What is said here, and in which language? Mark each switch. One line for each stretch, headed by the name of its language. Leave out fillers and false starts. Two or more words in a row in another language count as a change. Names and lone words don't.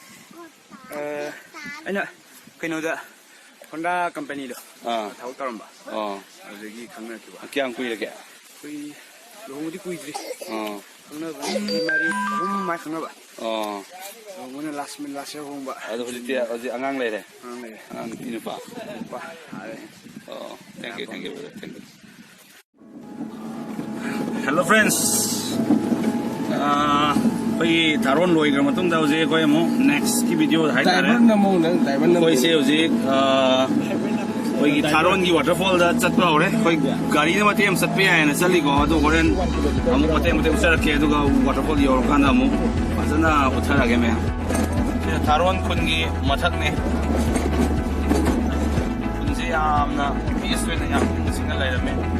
Manipuri: ꯑꯩꯅ ꯀꯩꯅꯣꯗ ꯍꯣꯟꯗꯥ ꯀꯝꯄꯅꯤꯗꯣ ꯊꯕꯛ ꯇꯧꯔꯝꯕ ꯑꯗꯨꯗꯒꯤ ꯈꯪꯅꯔꯛꯈꯤꯕ ꯀꯌꯥꯝ ꯀꯨꯏꯔꯒꯦ ꯑꯩꯈꯣꯏ ꯂꯨꯍꯣꯡꯕꯗꯤ ꯀꯨꯏꯗ꯭ꯔꯤ ꯈꯪꯅꯕ ꯃꯔꯤ ꯑꯍꯨꯝ ꯃꯥꯏ ꯈꯪꯅꯕ ꯂꯨꯍꯣꯡꯕꯅ ꯂꯥꯁ ꯏꯌꯔ ꯍꯣꯡꯕ ꯑꯗꯣ ꯍꯧꯖꯤꯛꯇꯤ ꯑꯉꯥꯡ ꯂꯩꯔꯦ ꯑꯉꯥꯡ ꯂꯩꯔꯦ ꯑꯉꯥꯡ ꯅꯨꯄꯤ ꯅꯨꯄꯥ
English: thank you brother thank you hello friends
Manipuri: ꯑꯩꯈꯣꯏꯒꯤ ꯊꯥꯔꯣꯟ ꯂꯣꯏꯈ꯭ꯔ ꯃꯇꯨꯡꯗ ꯍꯧꯖꯤꯛ ꯑꯩꯈꯣꯏ ꯑꯃꯨꯛ ꯅꯦꯛꯁꯀꯤ ꯚꯤꯗꯤꯑꯣ ꯍꯥꯏꯇꯥꯔꯦ ꯑꯩꯈꯣꯏꯁꯦ ꯍꯧꯖꯤꯛ ꯑꯩꯈꯣꯏꯒꯤ ꯊꯥꯔꯣꯟꯒꯤ ꯋꯥꯇꯔꯐꯣꯜꯗ ꯆꯠꯄ ꯍꯧꯔꯦ ꯑꯩꯈꯣꯏ ꯒꯥꯔꯤꯅ ꯃꯇꯦꯛ ꯑꯃ ꯆꯠꯄ ꯌꯥꯏꯅ ꯆꯠꯂꯤꯀꯣ ꯑꯗꯨ ꯍꯣꯔꯦꯟ ꯑꯃꯨꯛ ꯃꯇꯦꯛ ꯎꯠꯆꯔꯛꯀꯦ ꯑꯗꯨꯒ ꯋꯥꯇꯔꯐꯣꯜ ꯌꯧꯔꯀꯥꯟꯗ ꯑꯃꯨꯛ ꯐꯖꯅ ꯎꯠꯊꯔꯛꯑꯒꯦ ꯃꯌꯥꯝ ꯁꯤꯗ ꯊꯥꯔꯣꯟ ꯈꯨꯟꯒꯤ ꯃꯊꯛꯅꯦ ꯈꯨꯟꯁꯦ ꯌꯥꯝꯅ ꯄꯤꯁ ꯑꯣꯏꯅ ꯌꯥꯝ ꯏꯪꯅ ꯂꯩꯔꯝꯃꯦ